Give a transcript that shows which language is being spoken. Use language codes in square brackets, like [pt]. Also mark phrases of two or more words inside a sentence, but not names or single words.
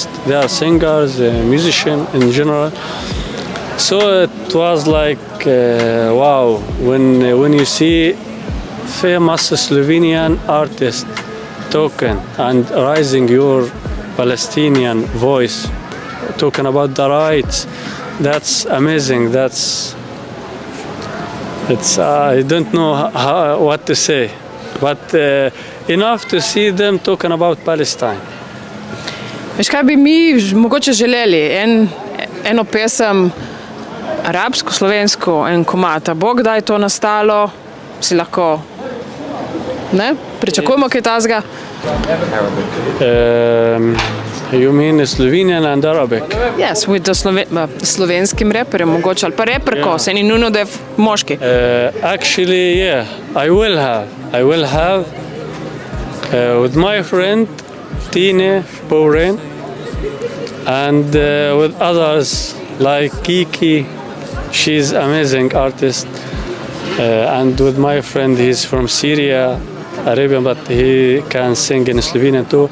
[en] They are singers, musicians in general. So it was like, wow, when you see famous Slovenian artists talking and raising your Palestinian voice, talking about the rights, that's amazing. I don't know what to say, but enough to see them talking about Palestine. [sl] Veš, kaj bi mi mogoče želeli? Eno pesem, arabsko, slovensko, en komad. Bo kdaj to nastalo? Si lahko, ne? Pričakujemo kaj tazga? [en] You mean Slovenian and Arabic? Yes, with the [sl] slovenskim reperjem mogoče, ali pa reperko, se ni nujno, da je moški. [en] Actually, yeah, I will have with my friend Tine Pouren and with others like Kiki, she's amazing artist, and with my friend, he's from Syria, Arabian, but he can sing in Slovenian too.